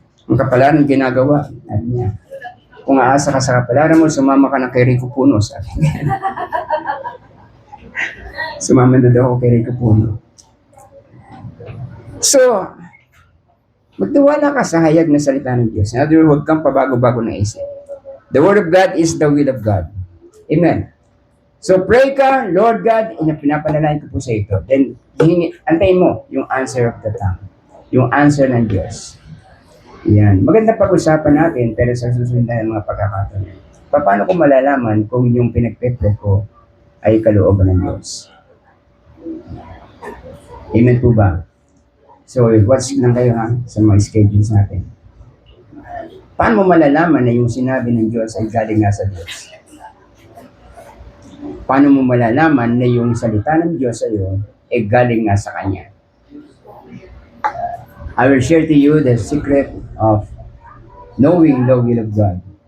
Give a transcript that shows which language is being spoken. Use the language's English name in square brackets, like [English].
[Filipino] Ang kapalaran ginagawa. Sabi niya, kung aasa ka sa kapalaran mo, sumama ka na kay Rico Puno. Sabi niya. Sumama na daw ako kay Rico Puno. So, magtiwala ka sa hayag na salita ng Diyos. [English] In other words, [Filipino] huwag kang pabago-bago na isip. [English] The Word of God is the will of God. [Filipino] Amen. So pray ka, Lord God, pinapanalangin ko po sa ito. Then, antayin mo yung [English] answer of the tongue. [Filipino] Yung answer ng Diyos. Yan. Maganda pag-usapan natin, pero sa susunod na mga pagkakataon. Paano ko malalaman kung yung pinagpepre ko ay kalooban ng Diyos? Amen po ba? So, watch lang kayo ha, sa mga schedules natin. Paano mo malalaman na yung sinabi ng Diyos ay galing nga sa Diyos? Paano mo malalaman na yung salita ng Diyos sa iyo ay galing nga sa Kanya? [English] I will share to you the secret of knowing the will of God.